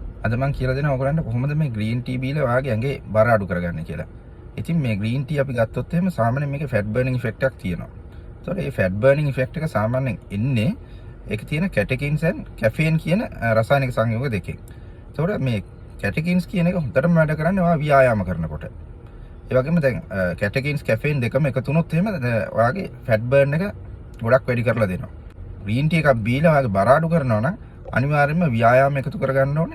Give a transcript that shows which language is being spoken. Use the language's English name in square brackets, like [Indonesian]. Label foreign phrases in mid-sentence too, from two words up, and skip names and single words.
[Sinhala] අද මම කියලා දෙනවා ඔයගලන්ට කොහොමද මේ [English] green tea [Sinhala] බීලා ඔයාගේ ඇඟේ බර අඩු කරගන්නේ කියලා. ඉතින් මේ [English] green tea [Sinhala] අපි ගත්තොත් එහෙම සාමාන්‍යයෙන් මේකේ [English] fat burning effect [Sinhala] එකක් තියෙනවා. ඒතකොට මේ [English] fat burning effect [Sinhala] එක සාමාන්‍යයෙන් එන්නේ ඒකේ තියෙන [English] catechins and caffeine [Sinhala] කියන රසායනික සංයෝග දෙකෙන්. ඒතකොට මේ [English] catechins [Sinhala] කියන එක හොඳටම වැඩ කරන්නේ ඔයා ව්‍යායාම කරනකොට. ඒ වගේම දැන් [English] catechins caffeine [Sinhala] දෙකම එකතු වුණොත් එහෙම ඔයාගේ [English] fat burn [Sinhala] එක ගොඩක් වැඩි කරලා දෙනවා. [English] green tea [Sinhala] එකක් බීලා ඔයාගේ බර අඩු කරනවා නම් අනිවාර්යයෙන්ම ව්‍යායාම එකතු කරගන්න ඕනේ.